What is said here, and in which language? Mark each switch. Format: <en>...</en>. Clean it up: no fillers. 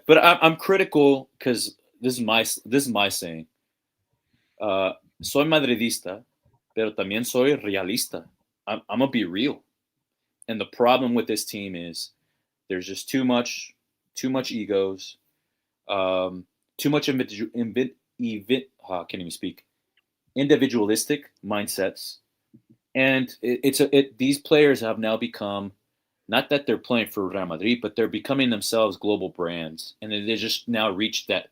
<en>But I'm critical because this is my saying.</en> <es>Soy madridista, pero también soy realista.</es> <en>I'm gonna be real. And the problem with this team is there's just too much egos, too much individualistic mindsets, and these players have now become, not that they're playing for Real Madrid, but they're becoming themselves global brands, and they just now reached that.</en>